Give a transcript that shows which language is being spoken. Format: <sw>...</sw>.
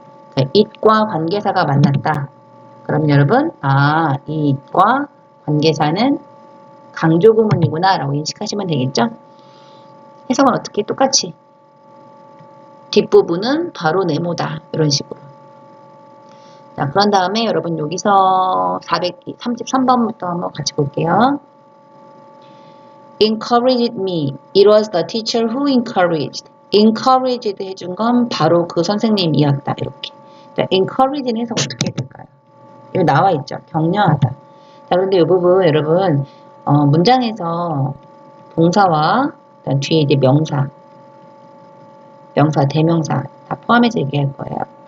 <ko>그러니까 it과 관계사가 만났다. 그럼 여러분 이 it과 관계사는 강조구문이구나 라고 인식하시면 되겠죠. 해석은 어떻게 똑같이 뒷부분은 바로 네모다 이런 식으로. 자, 그런 다음에 여러분 여기서 433번부터 한번 같이 볼게요.</ko> <en>Encouraged me. It was the teacher who encouraged.</en> <ko>Encouraged 해준 건 바로 그 선생님이었다. 이렇게. 자, encourage는 해석 어떻게 해야 될까요? 여기 나와 있죠. 격려하다. 자, 그런데 이 부분 여러분 문장에서 동사와 뒤에 이제 명사, 대명사 다 포함해서 얘기할 거예요.</ko>